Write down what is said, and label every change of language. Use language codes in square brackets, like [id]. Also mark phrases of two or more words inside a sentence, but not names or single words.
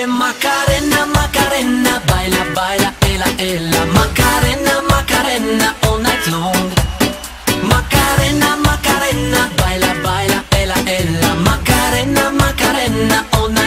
[es] Macarena, Macarena, baila, baila, ela, ela. Macarena, Macarena, [en] all night long. [es] Macarena, Macarena, baila, baila, ela, ela. Macarena, Macarena, [en] all